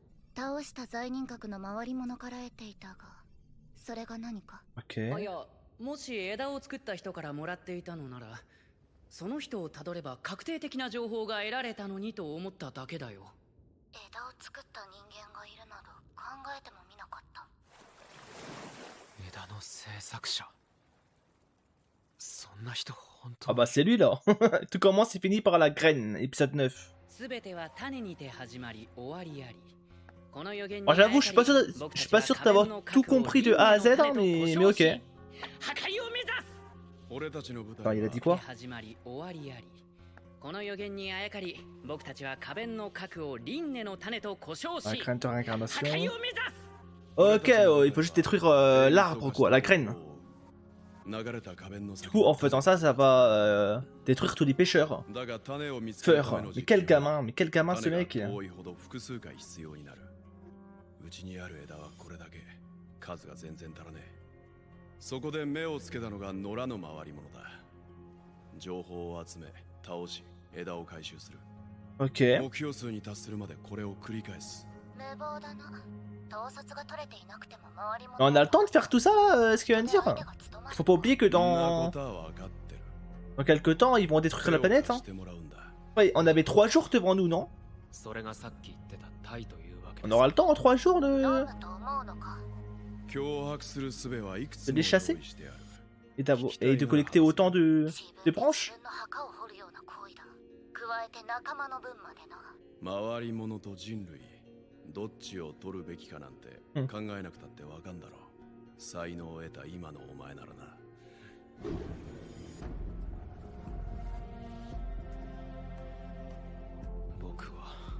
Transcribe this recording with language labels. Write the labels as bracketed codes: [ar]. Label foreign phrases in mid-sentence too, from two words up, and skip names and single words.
[ja] 倒した罪人格の回り物から得ていたが、それが何か。 [fr] Ok. [ja] あ、いや、もし枝を作った人からもらっていたのなら、その人をたどれば確定的な情報が得られたのにと思っただけだよ。枝を作った人間がいるなど考えてもみなかった。 [fr] Ah bah c'est lui là. Tout commence et finit par la graine, épisode 9. Bon, j'avoue, je suis pas sûr d'avoir tout compris de A à Z, hein, mais ok. Enfin, il a dit quoi? [ja] この予言にあやかり、僕たちは花弁の核を輪廻の種と呼称し、 [fr] La graine de [ja] 破 [fr] réincarnation. [ja] 壊を目指す。 [fr] Ok, il faut juste détruire l'arbre quoi, la graine. Du coup, en faisant ça, ça va détruire tous les pêcheurs. Feur, mais quel gamin ce mec. [ja] うちにある枝はこれだけ、数が全然足らねえ。そこで目をつけたのが野良の回り物だ。情報を集め、倒し、枝を回収する。 [fr] Ok. [ja] 目標数に達するまでこれを繰り返す。無謀だな。統率が取れていなくても回り物。 [fr] On a le temps de faire tout ça là, ce qu'il vient de dire. Faut pas oublier que dans quelques temps, ils vont détruire la planète. Hein. Ouais, on avait 3 jours devant nous, non? On aura le temps en 3 jours de les chasser et de collecter autant de branches. [ja] 回り物と人類、どっちを取るべきかなんて考えなくたってわかんだろう。才能を得た今のお前ならな。僕は